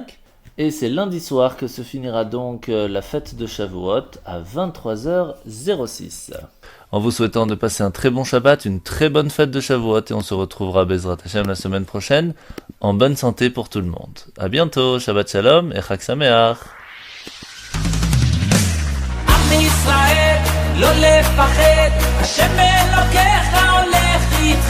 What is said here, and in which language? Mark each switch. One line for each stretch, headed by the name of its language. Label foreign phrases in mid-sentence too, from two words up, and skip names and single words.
French: Et c'est lundi soir que se finira donc la fête de Shavuot à 23h06. En vous souhaitant de passer un très bon Shabbat, une très bonne fête de Shavuot, et on se retrouvera
Hebrew: בעזרת השם
French: la semaine prochaine, en bonne santé pour tout le monde. À bientôt,
Hebrew: שבת שלום et חג שמח. עם ישראל, לא לפחד, השם אלוקיך הולך איתך.